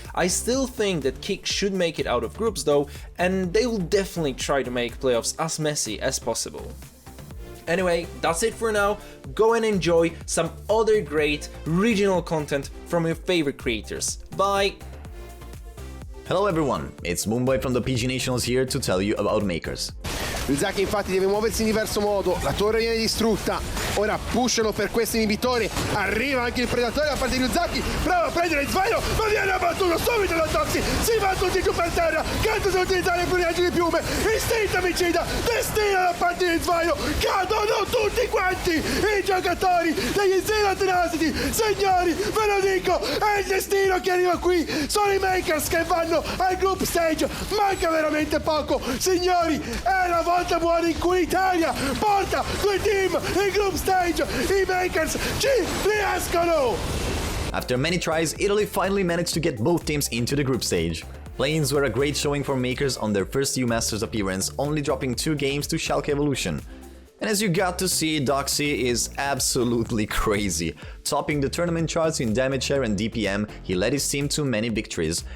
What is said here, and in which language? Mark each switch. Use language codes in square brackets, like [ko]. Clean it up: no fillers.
[en] I still think that Kick should make it out of groups though, and they will definitely try to make playoffs as messy as possible. Anyway, that's it for now. Go and enjoy some other great regional content from your favorite creators. Bye! Hello everyone, it's Moonboy from the PG Nationals here to tell you about MKERS. [it] Ultraliga infatti deve muoversi in diverso modo, la torre viene distrutta, ora pushano per questo inibitore, arriva anche il predatore da parte di Ultraliga, prova a prendere il sbaglio, ma viene abbattuto subito da Toxi, si va tutti giù per terra, canta a utilizzare il pugnale di piume, istinto omicida, destina da parte di sbaglio, cadono tutti quanti i giocatori degli Zero Tenacity, signori, ve lo dico, è il destino che arriva qui, sono i MKERS che vanno al group stage, manca veramente poco, signori, è la volta buona in cui l'Italia porta due team in group stage, i MKERS ci riescono! [en] After many tries, Italy finally managed to get both teams into the group stage. Play-ins were a great showing for MKERS on their first EUMasters appearance, only dropping 2 games to SCHALKE Evolution. And as you got to see, Doxy is absolutely crazy. Topping the tournament charts in damage share and DPM, he led his team to many victories.